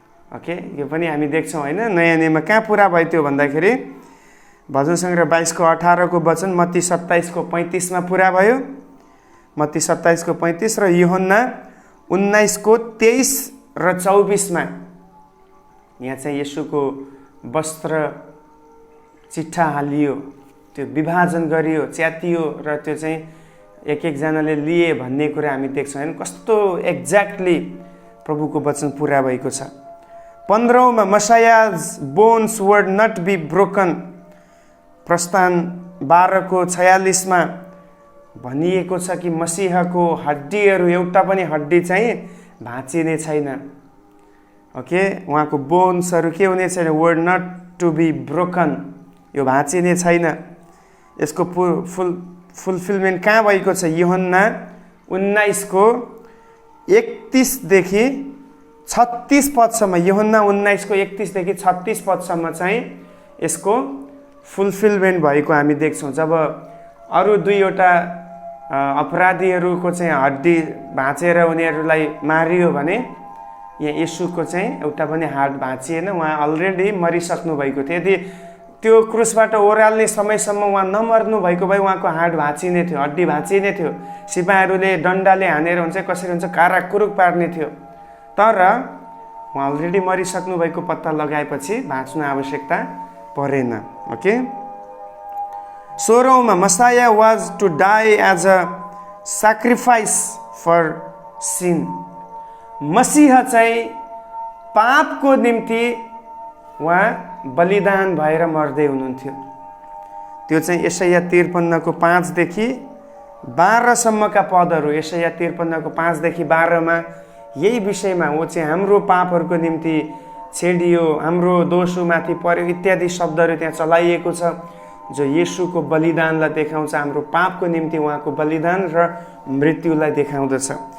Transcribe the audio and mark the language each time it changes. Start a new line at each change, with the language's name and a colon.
Nepali: Okay, यो पनि हामी देख्छौँ होइन, नयाँ नियममा कहाँ पुरा भयो त्यो भन्दाखेरि भजन सङ्ग्रह 22 को 18 को वचन मत्ती 27 को 35 मा पुरा भयो, मत्ती 27 को 35 र यूहन्ना 19 को 23 र 24 मा यहाँ चाहिँ येशूको वस्त्र चिट्ठा हालियो, त्यो विभाजन गरियो, च्यातियो र त्यो चाहिँ एक एकजनाले लिए भन्ने कुरा हामी देख्छौँ होइन, कस्तो एक्ज्याक्टली प्रभुको वचन पुरा भएको छ। 15 मा
English: Messiah's bones were not be broken.
Nepali: प्रस्थान 12 को 46 मा भनिएको छ कि मसीहको हड्डीहरू एउटा पनि हड्डी चाहिँ भाँचिने छैन। ओके, उहाँको बोन्सहरू के हुने छैन,
English: were not to be broken,
Nepali: यो भाँचिने छैन। यसको फुलफिलमेन्ट कहाँ भएको छ? यूहन्ना 19 को 31 देखि 36 पदसम्म, यूहन्ना 19 को 31 देखि 36 पदसम्म चाहिँ यसको फुलफिलमेन्ट भएको हामी देख्छौँ। जब अरू दुईवटा अपराधीहरूको चाहिँ हड्डी भाँचेर उनीहरूलाई मारियो भने यहाँ येशूको चाहिँ एउटा पनि हाड भाँचिएन, उहाँ अलरेडी मरिसक्नु भएको थियो। यदि त्यो क्रुसबाट ओह्राल्ने समयसम्म उहाँ नमर्नु भएको भए उहाँको हाड भाँचिने थियो, हड्डी भाँचिने थियो, सिपाहीहरूले डन्डाले हानेर हुन्छ कसरी हुन्छ काराकुरुक पार्ने थियो। तर उहाँ अलरेडी मरिसक्नु भएको पत्ता लगाएपछि भाँच्नु आवश्यकता परेन।
English: okay,
Nepali: 16 मा
English: Messiah was to die as a sacrifice for sin.
Nepali: मसीहा चाहिँ पापको निम्ति उहाँ बलिदान भएर मर्दै हुनुहुन्थ्यो। त्यो चाहिँ यशाया 53 को 5 देखि 12 सम्मका पदहरू, यशाया 53 को 5 देखि 12 मा यही विषयमा वो चाहिँ हाम्रो पापहरूको निम्ति छेडियो, हाम्रो दोषमाथि पर्यो इत्यादि शब्दहरू त्यहाँ चलाइएको छ, जो येशूको बलिदानलाई देखाउँछ, हाम्रो पापको निम्ति उहाँको बलिदान र मृत्युलाई देखाउँदछ।